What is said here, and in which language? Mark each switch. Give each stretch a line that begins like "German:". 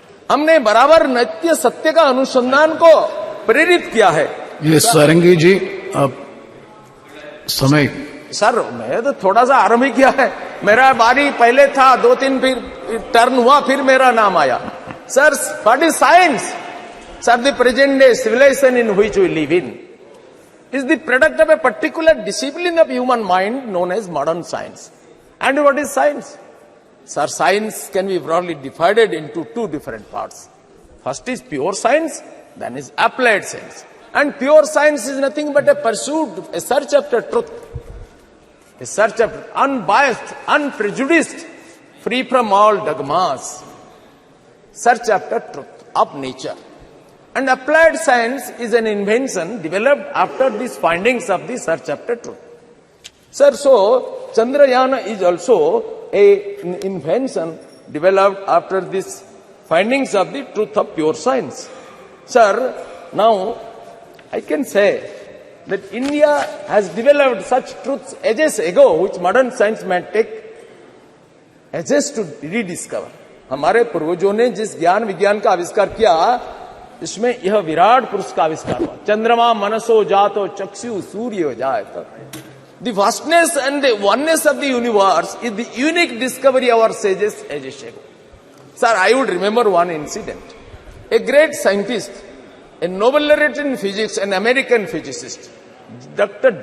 Hindi: हमने बराबर नित्य सत्य का अनुसंधान को प्रेरित किया है। ये सारंगी जी, अब समय। सर, मैं तो थोड़ा सा आरंभ ही किया है, मेरा बारी पहले था, 2-3 फिर टर्न हुआ, फिर मेरा नाम आया।
English: Sir, what is science? Sir, the present day civilisation in which we live in is the product of a particular discipline of human mind known as modern science. And what is science? Sir, science can be broadly divided into two different parts. First is pure science, then is applied science. And pure science is nothing but a pursuit, a search after truth, a search after unbiased, unprejudiced, free from all dogmas, search after truth of nature. And applied science is an invention developed after these findings of the search after truth. Sir, so Chandrayaan is also an invention developed after these findings of the truth of pure science. Sir, now I can say that India has developed such truths ages ago which modern science may take ages to rediscover.
Hindi: हमारे पूर्वजों ने जिस ज्ञान विज्ञान का आविष्कार किया, इसमें यह विराट पुरुष का आविष्कार हुआ।
Sanskrit: चंद्रमा मनसो जातो चक्षु सूर्य जायत।
English: The vastness and the oneness of the universe is the unique discovery of our sages ages ago. Sir, I would remember one incident. A great scientist, a Nobel laureate in physics, an American physicist, Dr.